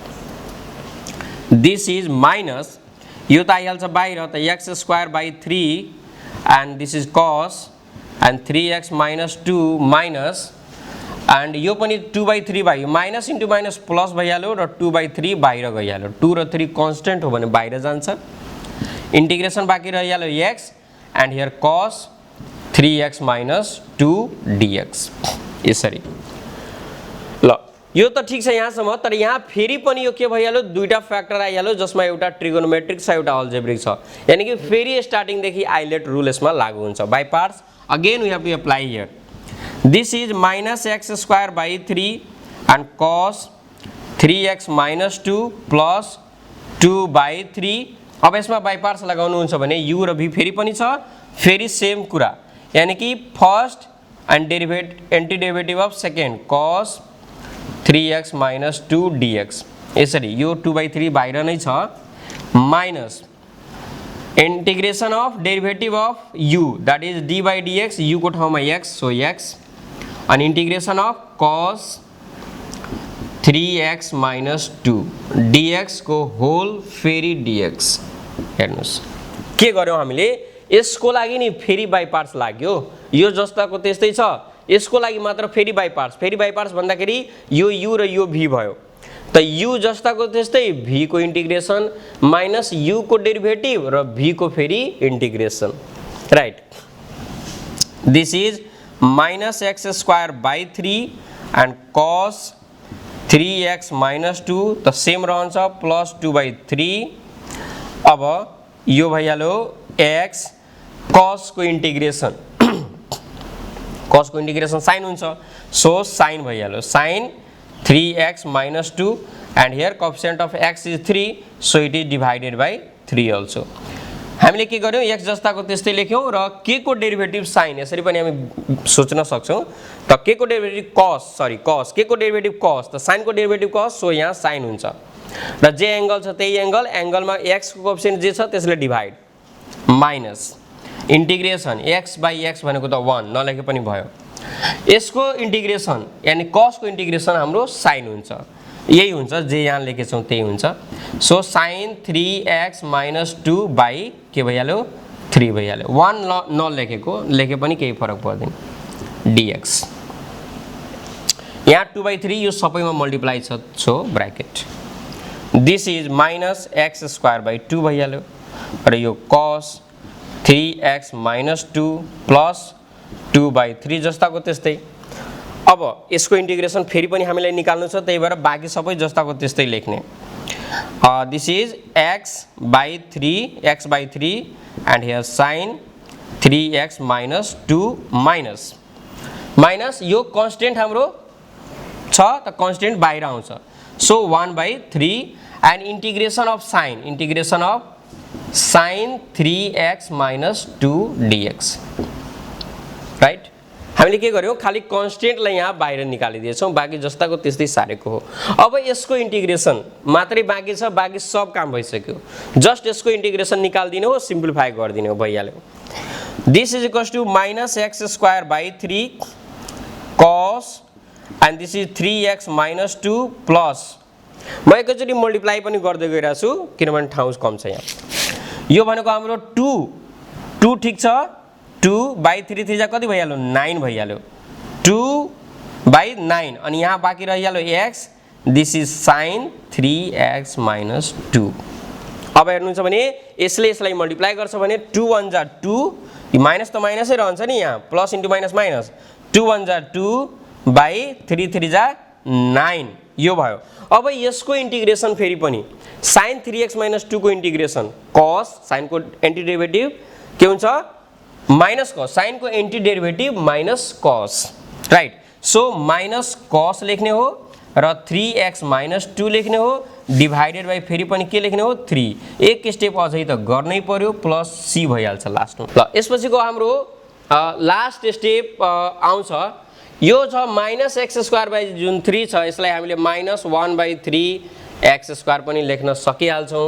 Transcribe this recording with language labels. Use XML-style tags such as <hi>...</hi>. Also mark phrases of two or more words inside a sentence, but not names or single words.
<en>this is minus</en> <ne>यो त आइहाल्छ बाहिर त</ne> <en>x square by 3 and this is cos and 3x minus 2 minus and</en> <ne>यो पनि 2/3 भयो,</ne> <en>minus into minus plus</en> <ne>भइहाल्यो र 2/3 बाहिर गइहाल्यो, 2 र 3 कन्स्टेन्ट हो भने बाहिर जान्छ, इन्टिग्रेसन बाँकी रहिहाल्यो</ne> <en>x and here cos 3x minus 2 dx,</en> <ne>यसरी। ल यो त ठीक छ यहाँसम्म, तर यहाँ फेरि पनि यो के भइहाल्यो, दुईटा फ्याक्टर आइहाल्यो जसमा एउटा ट्रिगोनोमेट्रिक छ एउटा अल्जेब्रिक छ, यानी कि फेरि स्टार्टिङ देखि आइलेट रुल यसमा लागू हुन्छ।</ne> <en>by parts again we have to apply here, this is minus x square by 3 and cos 3x minus 2 plus 2/3.</en> <ne>अब यसमा</ne> <en>by parts</en> <ne>लगाउनुहुन्छ भने u र v फेरि पनि छ, फेरि सेम कुरा, यानी कि</ne> <en>first and antiderivative of second cos 3x minus 2 dx.</en> <ne>यसरी यो 2/3 बाहिर नै छ,</ne> <en>minus integration of derivative of u that is d by dx,</en> <ne>u को ठाउँमा x,</ne> <en>so x, and integration of cos 3x minus 2 dx</en> <ne>को होल फेरि</ne> <en>dx।</en> <ne>हेर्नुस् के गर्यौं हामीले, यसको लागि नि फेरि</ne> <en>by parts</en> <ne>लाग्यो, यो जस्ताको त्यस्तै छ, यसको लागि मात्र फेरि</ne> <en>by parts</en> <ne>भन्दाखेरि यो u र यो v भयो, त u जस्ताको त्यस्तै v को इंटीग्रेशन माइनस u को डेरिवेटिभ र v को फेरि इंटीग्रेशन, राइट।</ne> <en>this is minus x square by 3 and cos 3x minus 2</en> <ne>त सेम रहन्छ</ne> <en>प्लस 2/3।</en> <ne>अब यो भइहाल्यो x cos को इंटीग्रेशन cos को इंटीग्रेशन साइन हुन्छ, सो साइन भइहाल्यो</ne> <en>sine 3x minus 2 and here coefficient of x is 3, so it is divided by 3 also.</en> <ne>हामीले के गर्यौं, x जस्ताको त्यस्तै लेख्यौं र k को डेरिभेटिभ साइन यसरी पनि हामी सोच्न सक्छौं, त k को डेरिभेटिभ cos k को डेरिभेटिभ cos, त साइन को डेरिभेटिभ cos, सो यहाँ साइन हुन्छ र जे एंगल छ त्यही एंगलमा x को कोएफिसिएन्ट जे छ त्यसले डिभाइड,</ne> <en>minus integration x by x</en> <ne>भनेको त 1 नलेखे पनि भयो, यसको इंटीग्रेशन यानी cos को इंटीग्रेशन हाम्रो साइन हुन्छ, यही हुन्छ जे यहाँ लेखेछौं त्यही हुन्छ, सो साइन 3x माइनस 2 बाई के भइहाल्यो 3 भइहाल्यो, 1 नलेखेको लेखे पनि केही फरक पर्दैन dx। यहाँ 2/3 यो सबैमा मल्टिप्लाई छ, सो ब्रैकेट</ne> <en>this is minus x square by 2</en> <ne>भइहाल्यो र यो cos 3x माइनस 2 प्लस 2/3 जस्ताको त्यस्तै। अब यसको इंटीग्रेशन फेरि पनि हामीलाई निकाल्नु छ, त्यही भएर बाँकी सबै जस्ताको त्यस्तै लेख्ने।</ne> <en>this is x by 3 and here sine 3x minus 2 minus</en> <ne>यो कन्स्टेन्ट हाम्रो छ, त कन्स्टेन्ट बाहिर आउँछ,</ne> <en>so 1/3 and integration of sine 3x minus 2 dx, right.</en> <ne>हामीले के गर्यौं, खाली कन्स्टेन्टलाई यहाँ बाहिर निकालिदिएछौं, बाँकी जस्ताको त्यस्तै सारेको हो। अब यसको इंटीग्रेशन मात्रै बाँकी छ, बाँकी सब काम भइसक्यो, जस्ट यसको इंटीग्रेशन निकाल्दिनु हो, सिम्प्लिफाई गर्दिनु हो, भइहाल्यो।</ne> <en>this is equals to minus x square by 3 cos and this is 3x minus 2 plus,</en> <ne>म एकैचोटि मल्टिप्लाई पनि गर्दै गइरहेको छु किनभने ठाउँ कम छ यहाँ। यो भनेको हाम्रो 2 ठीक छ, 2/3 3 कति भइहाल्यो 9 भइहाल्यो, 2/9 अनि यहाँ बाँकी रहिहाल्यो x,</ne> <en>this is sine 3x minus 2.</en> <ne>अब हेर्नुहुन्छ भने यसले यसलाई मल्टिप्लाई गर्छ भने 2 1 जा 2, माइनस त माइनसै रहन्छ नि, यहाँ</ne> <en>plus into minus minus,</en> <ne>2 1 जा 2/3 3 जा 9 यो भयो। अब यसको इंटीग्रेशन फेरि पनि साइन 3x माइनस 2 को इंटीग्रेशन cos, साइन को</ne> <en>anti derivative</en> <ne>के हुन्छ माइनस cos, साइन को</ne> <en>anti derivative</en> <ne>माइनस cos, राइट। सो माइनस cos लेख्ने हो र 3x माइनस 2 लेख्ने हो, डिभाइडेड बाई फेरि पनि के लेख्ने हो 3, एक स्टेप अझै त गर्नै पर्यो, प्लस c भइहाल्छ लास्टमा। ल यसपछिको हाम्रो लास्ट स्टेप आउँछ, यो छ</ne> <en>minus x square by</en> <ne>जुन 3 छ, यसलाई हामीले</ne> <en>minus 1/3 x square</en> <ne>पनि लेख्न सकिहाल्छौँ।</ne>